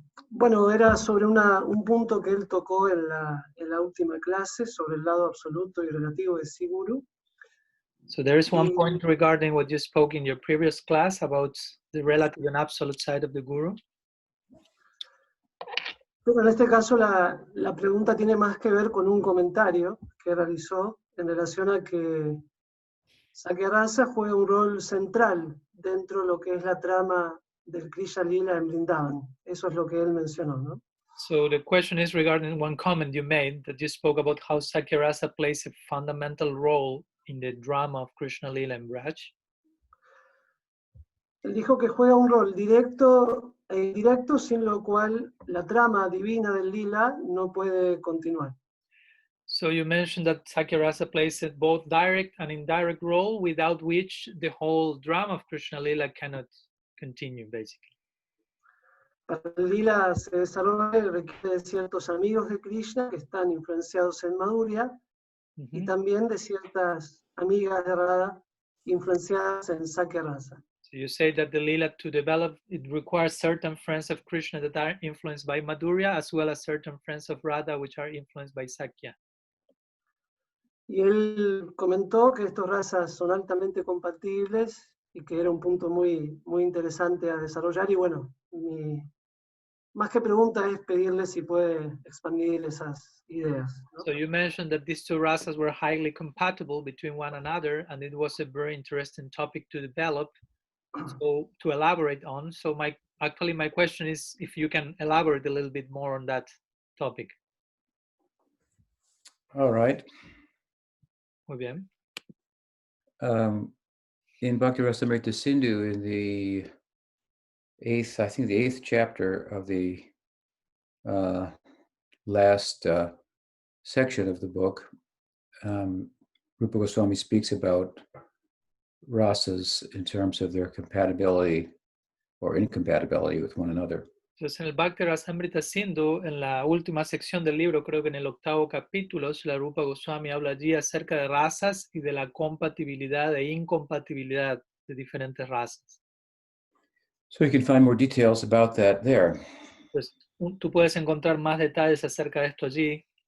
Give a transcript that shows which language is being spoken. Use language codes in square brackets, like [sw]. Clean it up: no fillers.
[es] Bueno, era sobre un punto que él tocó en la última clase, sobre el lado absoluto y relativo de Siguru. [en] So there is one point regarding what you spoke in your previous class about the relative and absolute side of the guru. [es] Pero en este caso la pregunta tiene más que ver con un comentario que realizó en relación a que sakhya rasa juega un rol central dentro de lo que es la trama del Krishna lila en Vrindavan. Eso es lo que él mencionó, ¿no? [en] So the question is regarding one comment you made that you spoke about how sakhya rasa plays a fundamental role in the drama of Krishna lila and Braj. [es] Él dijo que juega un rol directo e indirecto, sin lo cual la trama divina del lila no puede continuar. [en] So you mentioned that sakhya rasa plays a both direct and indirect role, without which the whole drama of Krishna lila cannot continue, basically. [es] Para el lila se desarrolla requiere de ciertos amigos de Krishna que están influenciados en Madhurya y también de ciertas amigas de Radha influenciadas en sakhya rasa. [en] So you say that the lila, to develop, it requires certain friends of Krishna that are influenced by Madhurya, as well as certain friends of Radha which are influenced by Sakhya. [es] Y él comentó que estos razas son altamente compatibles y que era un punto muy, muy interesante a desarrollar. Y bueno, más que pregunta es pedirle si puede expandir esas ideas, ¿no? [en] So you mentioned that these two rasas were highly compatible between one another, and it was a very interesting topic to develop, so to elaborate on. So my question is if you can elaborate a little bit more on that topic. All right. [es] Muy bien. [en] In Bhakti Rasamrita Sindhu, in the eighth chapter of the last section of the book, Rupa Goswami speaks about rasas in terms of their compatibility or incompatibility with one another. [es] Entonces en el Bhakti Rasamrita Sindhu, en la última sección del libro, creo que en el 8º capítulo, Srila Rupa Goswami habla allí acerca de razas y de la compatibilidad e incompatibilidad de diferentes razas. [en] So you can find more details about that there. [es] Pues tú puedes encontrar más detalles acerca de esto allí.